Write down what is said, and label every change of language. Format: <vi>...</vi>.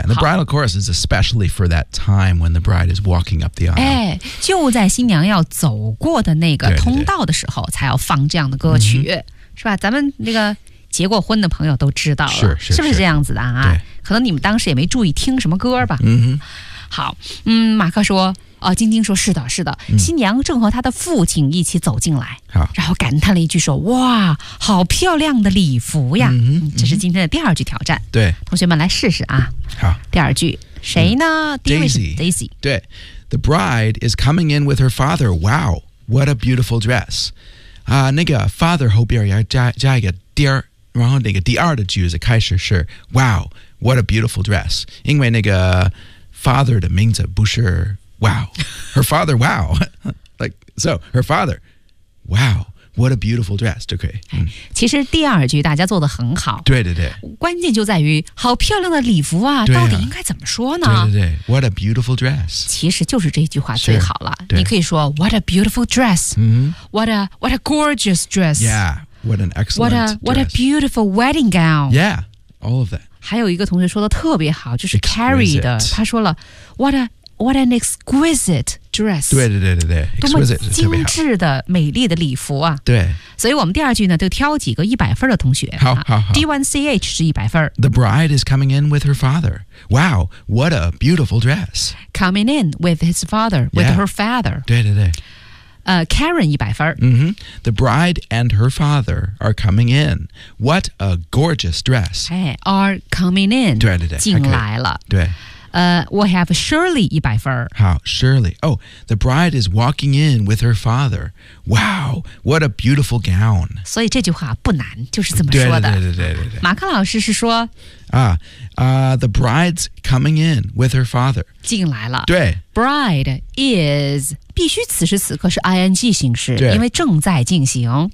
<en>And the Bridal Chorus is especially for that time when the bride is walking up the aisle.</en> <zh>哎，就在新娘要走过的那个通道的时候才要放这样的歌曲。对对对是吧咱们那个结过婚的朋友都知道了是不是这样子的啊可能你们当时也没注意听什么歌吧嗯好嗯马克说哦晶晶说是的是的、嗯、新娘正和她的父亲一起走进来好然后感叹了一句说哇好漂亮的礼服呀、嗯、这是今天的第二句挑战对同学们来试试啊好第二句谁呢、嗯、</zh> <en>Daisy</en> <zh>对</zh> <en>The bride is coming in with her father Wow what a beautiful dress</en> <zh>啊、那个</zh> <en>father</en> <zh>后边要 加一个</zh> <en>dear</en> <zh>然后那个第二的句子开始是</zh> <en>Wow, what a beautiful dress</en> <zh>因为那个</zh> <en>father</en> <zh>的名字不是</zh> <en>Wow Her father, wow like, So, her father Wow, what a beautiful dress</en> <zh>就可以、嗯、其实第二句大家做得很好对对对关键就在于好漂亮的礼服 啊到底应该怎么说呢对对对</zh> <en>What a beautiful dress</en> <zh>其实就是这句话最好了你可以说</zh> <en>What a beautiful dress、 mm-hmm. What a gorgeous dress YeahWhat an excellent dress. What a beautiful wedding gown. Yeah, all of that.</en> <zh>还有一个同学说的特别好，就是 Carrie 的，他说了</zh> <en>What an exquisite dress.</en> <zh>对对对对对 ，exquisite 多么精致的美丽的礼服啊！对，所以我们第二句呢，就挑几个一百分的同学。好好好，D1CH 是一百分。</zh> <en>The bride is coming in with her father. Wow, what a beautiful dress. Coming in with his father, with her father.</en> <zh>对对对。 Karen 一百分、 mm-hmm.</zh> <en>The bride and her father are coming in. What a gorgeous dress. Hey, are coming in.</en> <zh>对对对进来了。对。我</zh> <en>have</en> <zh>Shirley 100分。好 ，Shirley。</zh> <en>Oh, the bride is walking in with her father. Wow, what a beautiful gown.</en> <zh>所以这句话不难，就是这么说的。对。马克老师是说</zh> <en>The bride's coming in with her father.</en> <zh>进来了。对。</zh> <en>Bride is...</en> <zh>必须此时此刻是 ing 形式，因为正在进行。</zh>